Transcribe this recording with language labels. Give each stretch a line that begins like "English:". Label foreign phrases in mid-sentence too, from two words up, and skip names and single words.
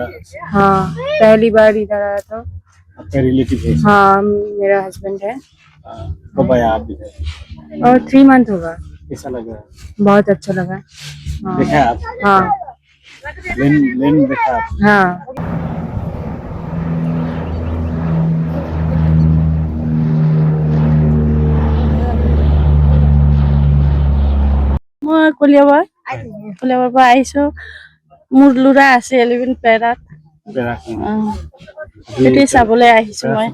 Hindi: हाँ, पहली बार इधर आया था। आपका रिलेटिव है? हाँ, मेरा हस्बैंड है। कब आया आप इधर? और 3 मंथ होगा। कैसा लगा? बहुत अच्छा लगा। हाँ। देखा आप? हाँ लेन देखा आप? हाँ।
Assamese: মই কলিয়াবৰ পৰা আহিছো। মোৰ ল'ৰা আছে 11 পেৰাত। সেইটোৱে চাবলৈ আহিছো মই।